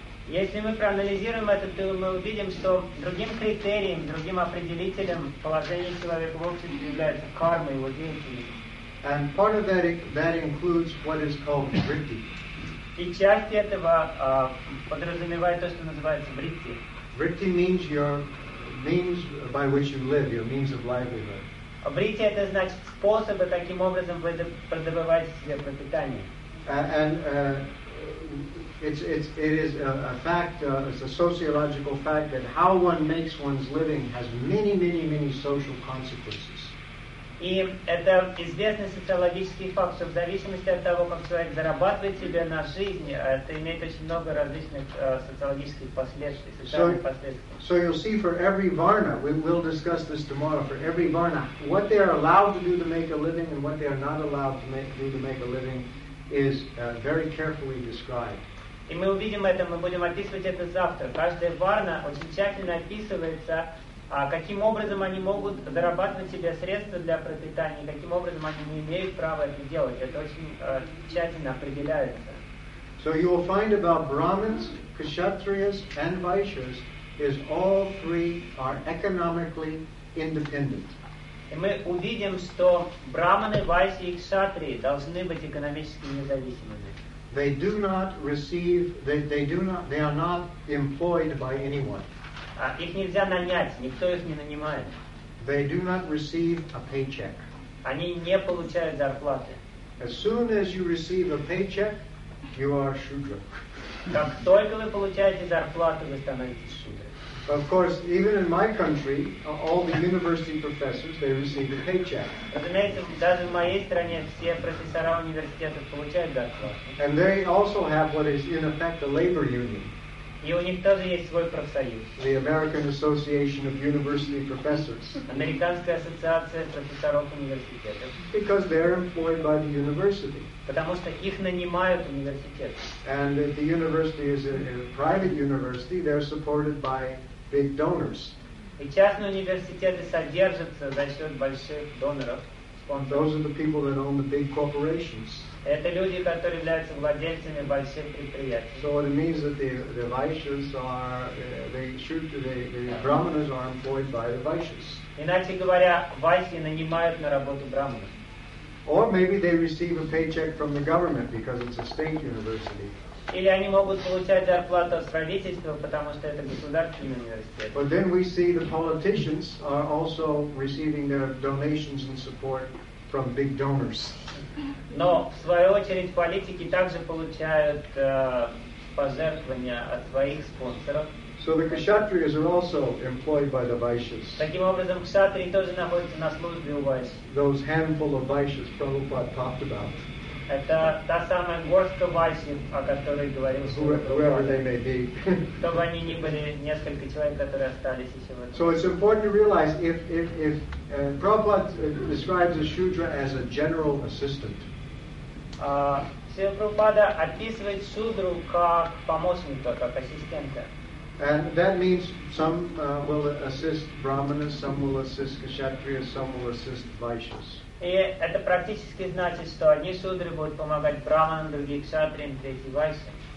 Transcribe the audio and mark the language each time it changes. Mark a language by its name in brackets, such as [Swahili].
[Russian] Если мы проанализируем это, то мы увидим, что другим критерием, другим определителем положения человека в обществе является карма, его деятельность. [English] And part of that includes what is called vritti. [Russian] И часть этого подразумевает то, что называется vritti. [English] Vritti means your means by which you live, your means of livelihood. [Russian] Vritti это значит способы, таким образом вы продобываете себе пропитание. [English] It is a fact, it's a sociological fact that how one makes one's living has many, many, many social consequences. [Russian] И это известный социологический факт, что в зависимости от того, как человек зарабатывает себе на жизнь, это имеет очень много различных социологических последствий, социальных последствий. [English] So you'll see for every varna, we'll discuss this tomorrow, for every varna, what they are allowed to do to make a living and what they are not allowed to do to make a living is very carefully described. [Russian] И мы увидим это, мы будем описывать это завтра. Каждая варна очень тщательно описывается, каким образом они могут зарабатывать себе средства для пропитания, каким образом они не имеют права это делать. Это очень тщательно определяется. [English] So you will find about Brahmins, Kshatriyas, and Vaishyas is all three are economically independent. [Russian] И мы увидим, что Брахманы, Вайши и Кшатрии должны быть экономически независимыми. [English] They do not receive. They do not. They are not employed by anyone. [Russian] Их нельзя нанять. Никто их не нанимает. [English] They do not receive a paycheck. [Russian] Они не получают зарплаты. [English] As soon as you receive a paycheck, you are shudra. [Russian] Как только вы получаете зарплату, вы становитесь шудрой. [English] Of course, even in my country, all the university professors, they receive a paycheck. [Russian] Даже в моей стране все профессора университетов получают зарплату. [English] And they also have what is in effect a labor union. [Russian] И у них тоже есть свой профсоюз. [English] The American Association of University Professors. [Russian] Американская ассоциация профессоров университетов. [English] Because they're employed by the university. [Russian] Потому что их нанимают университеты. [English] And if the university is a private university, they're supported by big donors. [Russian] И частные университеты содержатся за счет больших доноров. [English] Those are the people that own the big corporations. [Russian] Это люди, которые являются владельцами больших предприятий. [English] So what it means that the Vaishyas are, the Brahmanas are employed by the Vaishyas. [Russian] Иначе говоря, Вайсьи нанимают на работу Брахманов. [English] Or maybe they receive a paycheck from the government because it's a state university. [Russian] Или они могут получать зарплату от правительства, потому что это государственный университет. [English] But then we see the politicians are also receiving their donations and support from big donors. [Russian] Но в свою очередь политики также получают пожертвования от своих спонсоров. [English] So the Kshatriyas are also employed by the Vaishyas. [Russian] Таким образом, Кшатрии тоже находятся на службе у Вайш. [English] Those handful of Vaishyas Prabhupada talked about. [Russian] Это та самая горстка Вайшьев, о которой говорил [English] Сурат. Whoever they may be. [Russian] Чтобы они не были несколько человек, которые остались еще в этом. [English] So it's important to realize if Prabhupada describes a Shudra as a general assistant. [Russian] Сила Прабхупада описывает Шудру как помощника, как ассистента. [English] And that means some will assist Brahmanas, some will assist Kshatriyas, some will assist Vaishyas. [Russian] И это практически значит, что одни шудры будут помогать Брахманам, другие Кшатриям, третьи Вайшьям.